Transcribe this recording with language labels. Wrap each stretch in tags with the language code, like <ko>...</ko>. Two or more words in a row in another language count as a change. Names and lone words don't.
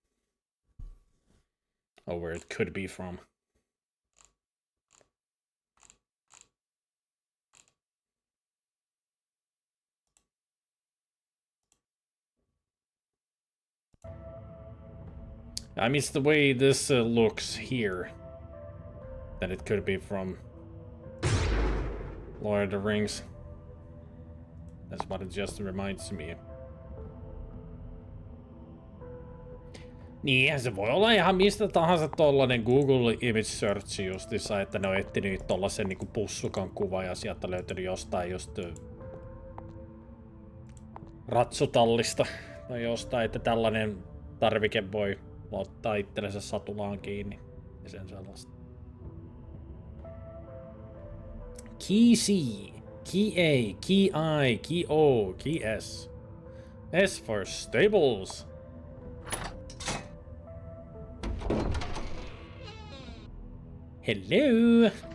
<en>Or where it could be from. I mean, it's the way this looks here. That it could be from Lord of the Rings. That's what it just reminds me.</en> <fi>Niin, se voi olla ihan mistä tahansa tollanen Google Image Search justissa, että ne on etsinyt tollasen niinku pussukan kuva ja sieltä löytynyt jostain just ratsutallista tai jostain, että tällainen tarvike voi ottaa itsellensä satulaan kiinni. Ja sen sellaista.</fi> <en>Key C, Key A, Key I, Key O, Key S. S for stables. Hello?</en>